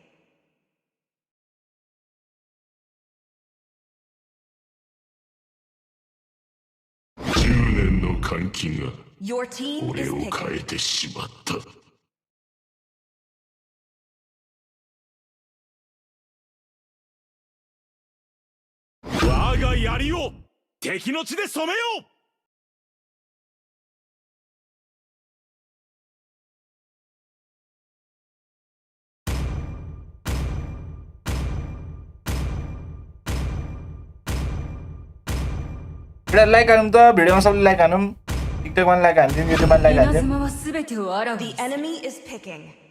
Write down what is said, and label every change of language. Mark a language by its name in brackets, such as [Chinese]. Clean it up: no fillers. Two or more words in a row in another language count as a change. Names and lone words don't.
[Japanese] 10 年の換気が [English] Your team [Japanese] 俺 [English] is [Japanese] を変え [English] picking. [Japanese] てしまった。我が槍を敵の血で染めよう。 [Nepali] लाइक हानौँ त भिडियोमा सबले लाइक हानौँ टिकटकमा लाइक हान्दिउँ युट्युबमा लाइक [Japanese] 稲 [Nepali] हान्दिउँ [Japanese] 妻は全てをあらわ [English] The [Japanese] にする [English] enemy is picking.